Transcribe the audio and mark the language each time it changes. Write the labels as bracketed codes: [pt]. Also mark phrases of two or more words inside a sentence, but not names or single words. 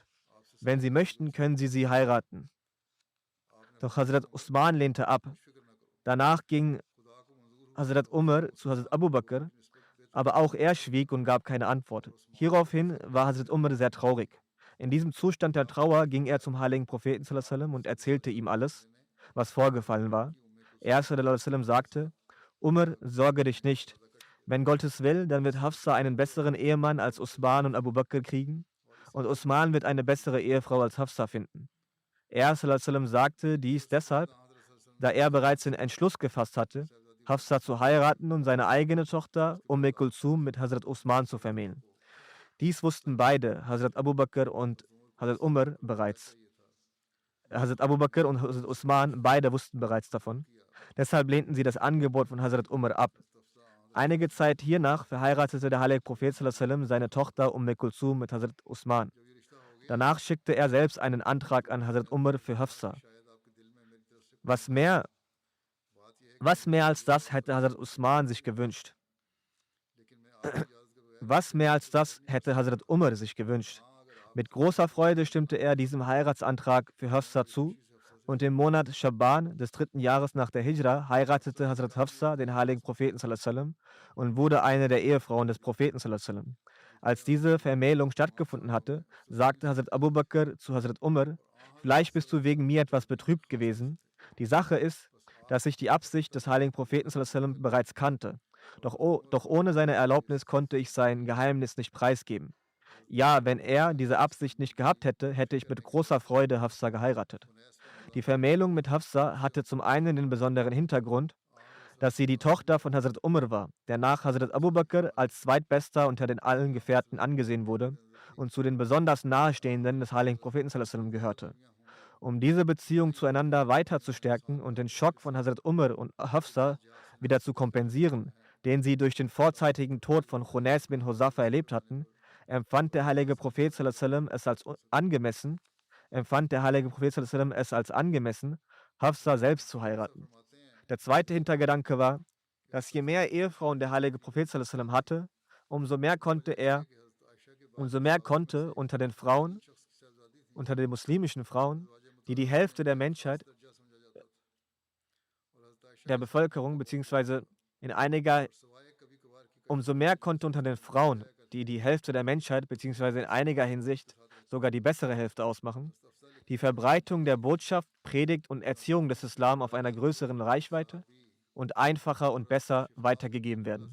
[de] Wenn Sie möchten, können Sie sie heiraten. Doch Hazrat Usman lehnte ab. Danach ging Hazrat Umar zu Hazrat Abu Bakr, aber auch er schwieg und gab keine Antwort. Hieraufhin war Hazrat Umar sehr traurig. In diesem Zustand der Trauer ging er zum heiligen Propheten [ar] صلى الله عليه وسلم [de] und erzählte ihm alles, was vorgefallen war. Er [ar] صلى الله عليه وسلم [de] sagte, Umar, sorge dich nicht. Wenn Gott es will, dann wird Hafsa einen besseren Ehemann als Usman und Abu Bakr kriegen und Usman wird eine bessere Ehefrau als Hafsa finden. Er [ar] صلى الله عليه وسلم [de] sagte dies deshalb, da er bereits den Entschluss gefasst hatte, Hafsa zu heiraten und seine eigene Tochter Kulthum mit Hazrat Usman zu vermählen. Dies wussten beide, Hazrat Abu Bakr und Hazrat Umar bereits. Hazrat Abu Bakr und Hazrat Usman, beide wussten bereits davon. Deshalb lehnten sie das Angebot von Hazrat Umar ab. Einige Zeit hiernach verheiratete der heilige Prophet [ar] صلى الله عليه وسلم [de] seine Tochter Kulthum mit Hazrat Usman. Danach schickte er selbst einen Antrag an Hazrat Umar für Hafsa. Was mehr als das hätte Hazrat Usman sich gewünscht. Was mehr als das hätte Hazrat Umar sich gewünscht. Mit großer Freude stimmte er diesem Heiratsantrag für Hafsa zu und im Monat Schaban des 3. Jahres nach der Hijra heiratete Hazrat Hafsa den heiligen Propheten [ar] صلى الله عليه وسلم [de] und wurde eine der Ehefrauen des Propheten [ar] صلى الله عليه وسلم. [de] Als diese Vermählung stattgefunden hatte, sagte Hazrat Abu Bakr zu Hazrat Umar, vielleicht bist du wegen mir etwas betrübt gewesen. Die Sache ist, dass ich die Absicht des heiligen Propheten [ar] صلى الله عليه وسلم [de] bereits kannte. Doch ohne seine Erlaubnis konnte ich sein Geheimnis nicht preisgeben. Ja, wenn er diese Absicht nicht gehabt hätte, hätte ich mit großer Freude Hafsa geheiratet. Die Vermählung mit Hafsa hatte zum einen den besonderen Hintergrund, dass sie die Tochter von Hazrat Umar war, der nach Hazrat Abu Bakr als zweitbester unter den allen Gefährten angesehen wurde und zu den besonders nahestehenden des heiligen Propheten [ar] صلى الله عليه وسلم [de] gehörte. Um diese Beziehung zueinander weiter zu stärken und den Schock von Hazrat Umar und Hafsa wieder zu kompensieren, den sie durch den vorzeitigen Tod von Khunais bin Huzafa erlebt hatten, empfand der heilige Prophet [ar] صلى الله عليه وسلم [de] es als angemessen, Hafsa selbst zu heiraten. Der zweite Hintergedanke war, dass je mehr Ehefrauen der heilige Prophet [ar] صلى الله عليه وسلم [de] hatte, umso mehr konnte unter den Frauen, unter den muslimischen Frauen, die Hälfte der Menschheit, der Bevölkerung, beziehungsweise umso mehr konnte unter den Frauen, die Hälfte der Menschheit, beziehungsweise in einiger Hinsicht sogar die bessere Hälfte ausmachen, die Verbreitung der Botschaft, Predigt und Erziehung des Islam auf einer größeren Reichweite und einfacher und besser weitergegeben werden.